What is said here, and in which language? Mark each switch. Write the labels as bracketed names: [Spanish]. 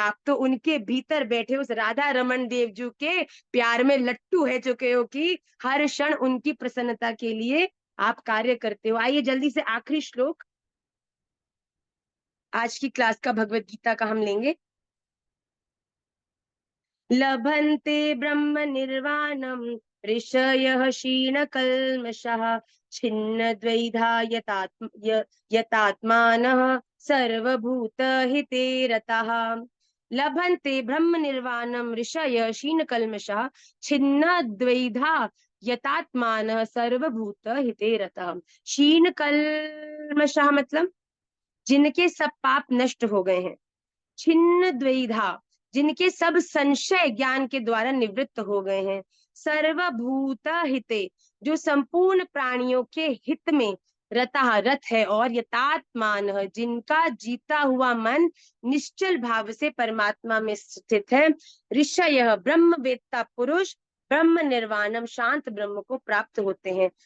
[Hindi] आप तो उनके भीतर बैठे उस राधा रमन देव जी के प्यार में लट्टू है चुके हो कि हर क्षण उनकी प्रसन्नता के लिए आप कार्य करते हो। आइए जल्दी से आखिरी श्लोक आज की क्लास का भगवत गीता का हम लेंगे। [Sanskrit] लभन्ते ब्रह्म निर्वाणम ऋषयः क्षीणकल्मषः छिन्न द्वैधा यतात्मानः सर्वभूतहिते रताः। लभन्ते ब्रह्म निर्वाणम ऋषयः क्षीणकल्मषः छिन्न द्वैधा यतात्मानः सर्वभूतहिते रताः। [Hindi] क्षीणकल्मषः मतलब जिनके सब पाप नष्ट हो गए हैं, छिन्न द्वैधा जिनके सब संशय ज्ञान के द्वारा निवृत्त हो गए हैं, सर्वभूत हिते जो संपूर्ण प्राणियों के हित में रता रथ है, और यतात्मान जिनका जीता हुआ मन निश्चल भाव से परमात्मा में स्थित है, ऋषय ब्रह्मवेत्ता पुरुष ब्रह्म निर्वाणम शांत ब्रह्म को प्राप्त होते हैं।